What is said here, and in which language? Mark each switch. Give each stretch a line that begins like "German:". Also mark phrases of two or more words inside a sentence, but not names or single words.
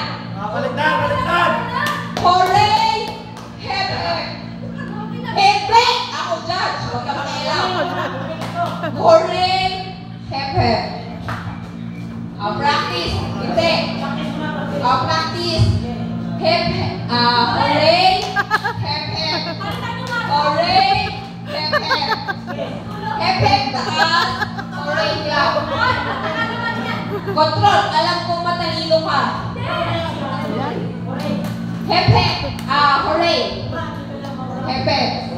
Filipino: Baliktad!
English: Hooray! Hep, hep.
Filipino: Hindi! Ako judge. Huwag ka makialam. Hooray!
English: Hep, hep.
Filipino: Practice. Hindi.
English: Practice. Hep, hep. Hooray! Hep, hep. Hooray! Hep, hep. Hep, hep.
Filipino: Taas. Hooray lang. Control. Alam kong matalino ka.
English: Hep, hep. Hooray. Hep, hep.